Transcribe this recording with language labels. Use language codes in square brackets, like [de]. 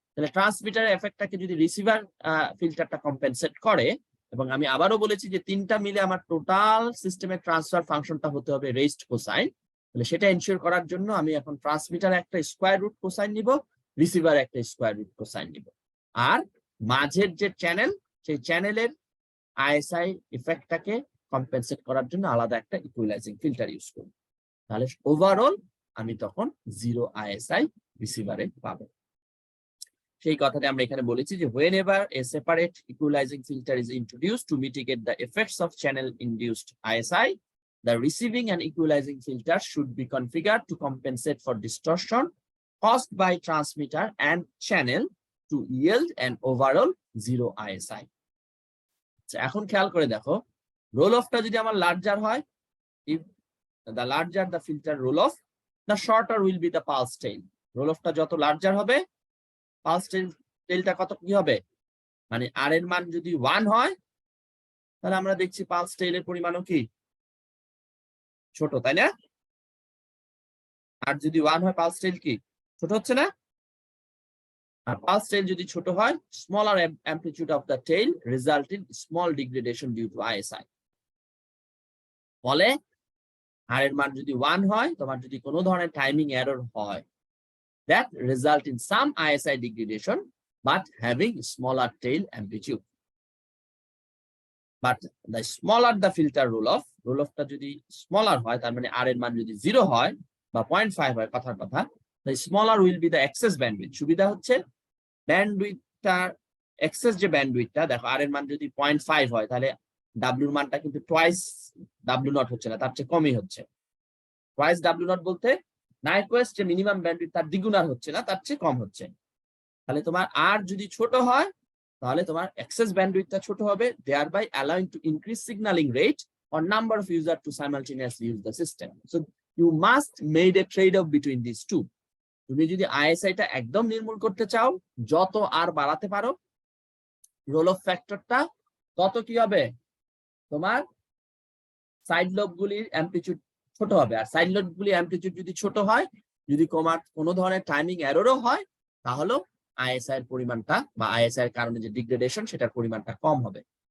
[bn] তাহলে ট্রান্সমিটারের এফেক্টটাকে যদি রিসিভার ফিল্টারটা কম্পেনসেট করে, এবং আমি আবারও বলেছি যে তিনটা মিলে আমার টোটাল সিস্টেমের ট্রান্সফার ফাংশনটা হতে হবে রেজড কোসাইন, তাহলে সেটা এনশিওর করার জন্য আমি এখন ট্রান্সমিটার একটা স্কোয়ার রুট কোসাইন নিব, রিসিভার একটা স্কোয়ার রুট কোসাইন নিব, আর মাঝের যে চ্যানেল, সেই চ্যানেলের আইএসআই ইফেক্টটাকে কম্পেনসেট করার জন্য আলাদা একটা ইকুয়ালাইজিং ফিল্টার ইউজ করব। তাহলে ওভারঅল আমি তখন জিরো আইএসআই রিসিভারে পাবো। সেই কথাটা আমরা এখানে বলেছি যে [en] whenever a separate equalizing filter is introduced to mitigate the effects of channel induced ISI, the receiving and equalizing filter should be configured to compensate for distortion caused by transmitter and channel to yield an overall zero ISI. [bn] এখন খেয়াল করে দেখো, role অফটা যদি আমার larger হয়, [en] if the larger the filter roll off, the shorter will be the pulse tail. [bn] Role অফটা যত larger হবে, pulse টেলটা কত কি হবে, মানে আর এর মান যদি 1 হয় তাহলে আমরা দেখছি পালস টেলের পরিমাণও কি ছোট, তাই না? আর যদি 1 হয় পালস টেল কি ছোট হচ্ছে না? আর পালস টেল যদি ছোট হয়, [en] smaller amplitude of the tail result in small degradation due to ISI. [bn] ফলে আর এর মান যদি 1 হয়, তোমার যদি কোনো ধরনের টাইমিং এরর হয়, [en] that result in some ISI degradation but having smaller tail amplitude. But the smaller the filter roll off [bn] টা যদি [en] smaller হয়, [bn] তার মানে আর এর মান যদি 0 হয় বা 0.5 হয়, কথার কথা, [en] the smaller will be the excess bandwidth. [bn] সুবিধা হচ্ছে ব্যান্ডউইথটা, এক্সেস যে ব্যান্ডউইথটা, দেখো আর এর মান যদি 0.5 হয় তাহলে W এর মানটা কিন্তু টুয়াইস W0 হচ্ছে না, তার চেয়ে কমই হচ্ছে। টুয়াইস W0 বলতে নাইকুয়েস্ট যে মিনিমাম ব্যান্ডউইথ তার দ্বিগুণ আর হচ্ছে না, তার চেয়ে কম হচ্ছে। তাহলে তোমার আর যদি ছোট হয় তাহলে তোমার এক্সেস ব্যান্ডউইথটা ছোট হবে, [en] thereby allowing to increase signaling rate or number of users to simultaneously use the system. So you must made a trade-off between these two. [bn] তুমি যদি ISI টা একদম নির্মূল করতে চাও, যত আর বাড়াতে পারো রোল অফ ফ্যাক্টরটা, তত কি হবে, তোমার সাইড লোবগুলির অ্যামপ্লিটিউড ছোট হবে। আর সাইড লোবগুলির অ্যামপ্লিটিউড যদি ছোট হয়, যদি কোনো ধরনের টাইমিং এররও হয়, তাহলে ISI এর পরিমাণটা বা ISI এর কারণে যে ডিগ্রেডেশন সেটার পরিমাণটা কম হবে।